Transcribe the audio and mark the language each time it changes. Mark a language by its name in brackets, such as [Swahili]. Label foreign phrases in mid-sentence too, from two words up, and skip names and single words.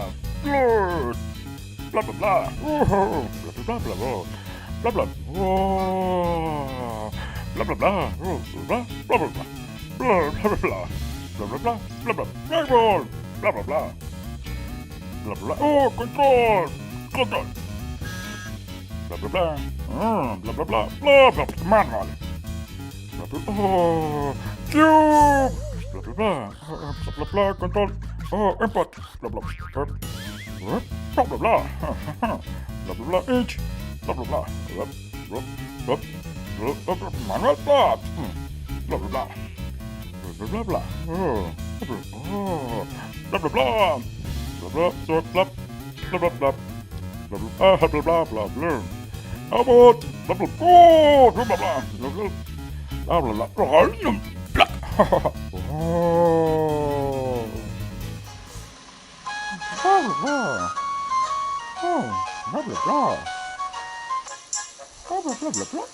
[English] Bla bla bla. Bla bla bla. Bla bla. Bla bla bla. Bla bla bla. Bla bla bla. Bla bla bla. Bla bla. Bla bla bla. Bla bla bla. Oh, control. Control. Bla bla bla. Bla bla bla. Bla bla. Manual. Bla bla. Oh, cube. Bla bla bla. Bla bla bla. Control. Oh, input. Bla bla. Bla bla bla. Bla bla bla. Inch. Bla bla bla. Bla bla bla. Manual. Bla. Bla bla bla. Bla bla bla. Oh. Bla bla bla. Bla bla. So bla. Bla bla bla. Bla bla bla bla bla bla. How about blah blah blah blah blah blah blah blah blah blah blah. Oh, blah blah blah. Oh, blah blah blah. Blah blah blah blah blah.